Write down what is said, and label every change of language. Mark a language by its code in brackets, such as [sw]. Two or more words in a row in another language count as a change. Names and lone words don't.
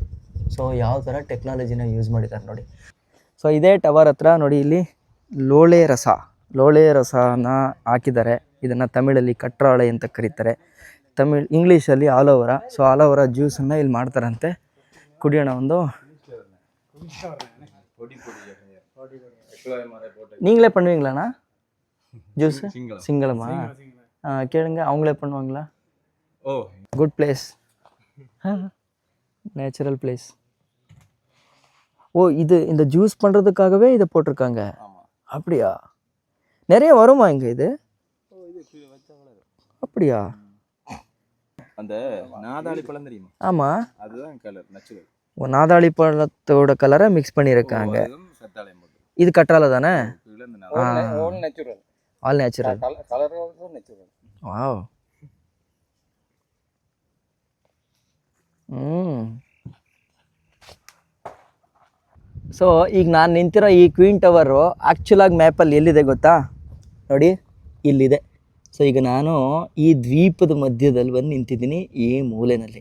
[kn] ಸೊ ಯಾವ ಥರ ಟೆಕ್ನಾಲಜಿನ ಯೂಸ್ ಮಾಡಿದ್ದಾರೆ ನೋಡಿ. ಸೊ ಇದೇ ಟವರ್ ಹತ್ರ ನೋಡಿ ಇಲ್ಲಿ ಲೋಳೆ ರಸನ ಹಾಕಿದ್ದಾರೆ. ಇದನ್ನು ತಮಿಳಲ್ಲಿ ಕಟ್ರಾಳೆ ಅಂತ ಕರೀತಾರೆ, ಇಂಗ್ಲೀಷಲ್ಲಿ ಆಲೋವರ. ಸೊ ಆಲೋವರ ಜ್ಯೂಸನ್ನು ಇಲ್ಲಿ ಮಾಡ್ತಾರಂತೆ. ಕುಡಿಯೋಣ ಒಂದು. [ta] நீங்களே பண்ணுவீங்களாண்ணா ஜூஸ்? சிங்களமா? கேளுங்க, அவங்களே பண்ணுவாங்களா? ஓ, [en] good place, natural place. [ta] ஓ, இது இந்த ஜூஸ் பண்ணுறதுக்காகவே இதை போட்டிருக்காங்க. அப்படியா? நிறைய வருமா இங்கே இது? அப்படியா? அந்த நாதாளி பழம் தெரியுமா? ஆமாம், அதுதான் [en] colour natural. [ta] ஓ, நாதாளி பழத்தோட கலரை மிக்ஸ் பண்ணியிருக்காங்க. இது கற்றாழை தானே? [en] all natural. [ta] வாவ். [kn] ಸೊ ಈಗ ನಾನು ನಿಂತಿರೋ ಈ ಕ್ವೀನ್ ಟವರು ಆ್ಯಕ್ಚುಲಾಗಿ ಮ್ಯಾಪಲ್ಲಿ ಎಲ್ಲಿದೆ ಗೊತ್ತಾ? ನೋಡಿ ಇಲ್ಲಿದೆ. ಸೊ ಈಗ ನಾನು ಈ ದ್ವೀಪದ ಮಧ್ಯದಲ್ಲಿ ಬಂದು ನಿಂತಿದ್ದೀನಿ ಈ ಮೂಲೆಯಲ್ಲಿ.